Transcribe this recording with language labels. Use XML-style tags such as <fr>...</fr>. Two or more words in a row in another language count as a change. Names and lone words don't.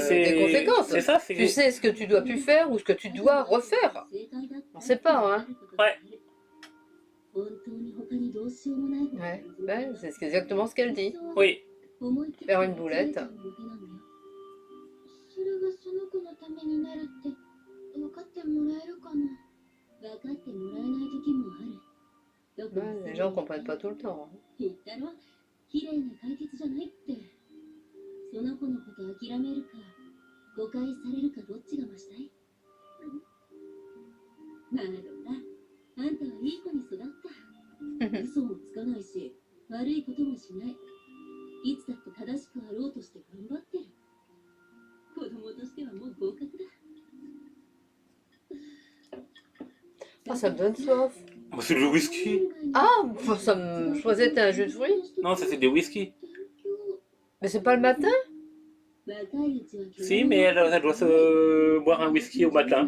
<fr>des conséquences. C'est ça, c'est. Tu sais ce que tu dois plus faire ou ce que tu dois refaire. On ne sait pas, hein. Ouais. Ouais, ben, c'est exactement ce qu'elle dit. Oui. Faire une boulette.</fr> <ja>ためになるって分かってもらえるかな。分かってもらえない時もある。</ja> <fr>Ouais, les gens comprennent pas tout le temps.</fr> <ja>言ったろ、綺麗な解決じゃないって。その子のこと諦めるか、誤解されるかどっちがマシだい？なるほどな。あんたはいい子に育った。嘘もつかないし、悪いこともしない。いつだって正しくあろうとして頑張ってる。子供としてはもう合格だ。</ja> <fr>Ah, ça me donne soif. Bah, c'est du whisky. Ah, je croisais que c'était un jus de fruits. Non, ça c'est des whisky. Mais c'est pas le matin? Si, mais elle doit se boire un whisky au matin.</fr>